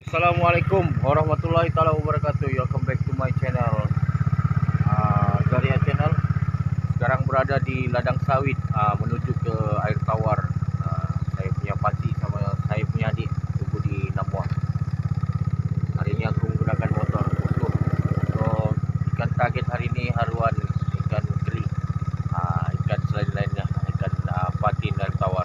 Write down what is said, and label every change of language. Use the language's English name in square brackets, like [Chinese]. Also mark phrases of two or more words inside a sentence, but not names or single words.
[Arabic] السلام عليكم ورحمة الله تعالى وبركاته. [English] Welcome back to my channel, Zaria Channel. [Malay] Sekarang berada di ladang sawit, menuju ke air tawar. Saya punya pakcik sama saya punya adik tunggu di Namuah. Hari ini aku menggunakan motor bosku. So ikan target hari ini haruan ikan keri, ikan selain lainnya, ikan patin air tawar.